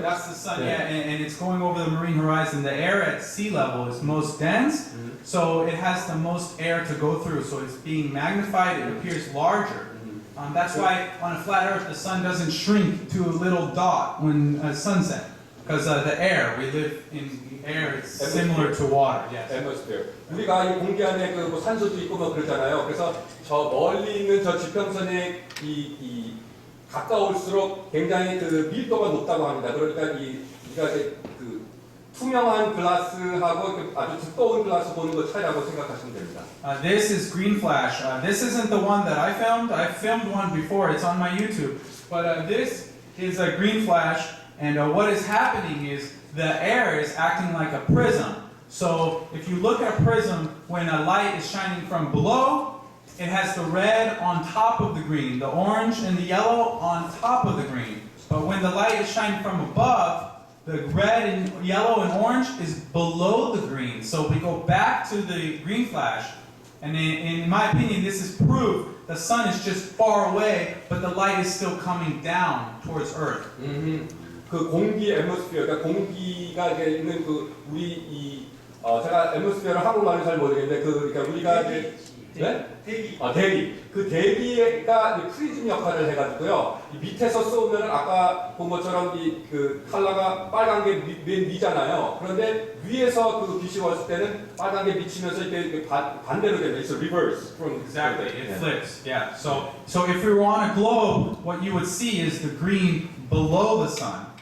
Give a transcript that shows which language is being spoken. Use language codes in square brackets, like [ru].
[en] That's the sun, yeah, and it's going over the marine horizon. The air at sea level is most dense, so it has the most air to go through. So it's being magnified. It appears larger. That's why on a flat Earth the sun doesn't shrink to a little dot when sunset, because the air, we live in air, it's similar to water. Yes. atmosphere. [ko] 우리가 이 공기 안에 뭐 산소도 있고 뭐 그러잖아요. 그래서 저 멀리 있는 저 지평선에 가까울수록 굉장히 밀도가 높다고 합니다. 그러니까 우리가 이제 투명한 글라스하고 아주 두꺼운 글라스 보는 거 차이라고 생각하시면 됩니다. [en] This is green flash. This isn't the one that I filmed. I filmed one before. It's on my YouTube. But this is a green flash, and what is happening is the air is acting like a prism. So if you look at a prism, when a light is shining from below, it has the red on top of the green, the orange and the yellow on top of the green. But when the light is shining from above, the red and yellow and orange is below the green. So we go back to the green flash, and in my opinion, this is proof the sun is just far away, but the light is still coming down towards Earth. [ko] 그 공기 앰모스피어, 그러니까 공기가 이제 있는 그 우리 이 제가 앰모스피어를 한국말로 잘 모르겠는데 그러니까 우리가 이제 네? 대기. 대기. 그 대기가 이제 프리즘 역할을 해가지고요. 이 밑에서 쏘면은 아까 본 것처럼 이 그 칼라가 빨간 게 맨 위잖아요. 그런데 위에서 그 빛이 왔을 때는 빨간 게 미치면서 이게 반대로 됩니다. [en] It's a reverse from Exactly, it [ko] 네. [en] flips. Yeah. So if we were on a globe, what you would see is the green below the sun.